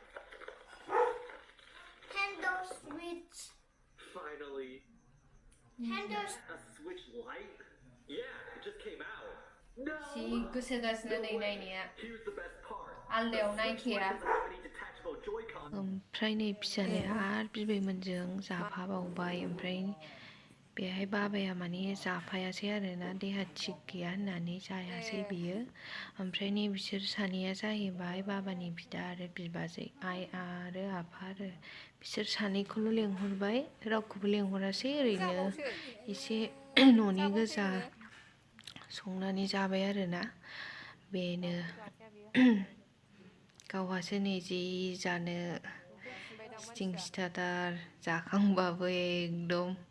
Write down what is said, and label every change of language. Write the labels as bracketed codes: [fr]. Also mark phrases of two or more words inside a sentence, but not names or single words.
[en] Handle switch. Finally. Handle. A switch light? Yeah, it just came out. No. [brx] जि गोसो जासिनो नै नायनाया [en] Here's the best part. [brx] आलदायाव नायखाया [en] Detachable Joy-Con. [brx] ओमफ्राय नै फिसालाया आरो बिबैमोनजों जाफाबावबाय ओमफ्राय बेहाय बाबाया माने जाफायासै आरोना देहा थिग गैया होननानै जायासै बियो ओमफ्राय नै बिसोर सानैया जाहैबाय बाबानि बिदा आरो बिबाजै आइ आरो आफा आरो बिसोर सानैखौल' लेंहरबाय रावखौबो लेंहरासै ओरैनो एसे न'नि गोजा संनानै जाबाय आरोना बेनो गावहासो नै जि जानो स्टिं स्टार्टार जाखांबाबो एकदम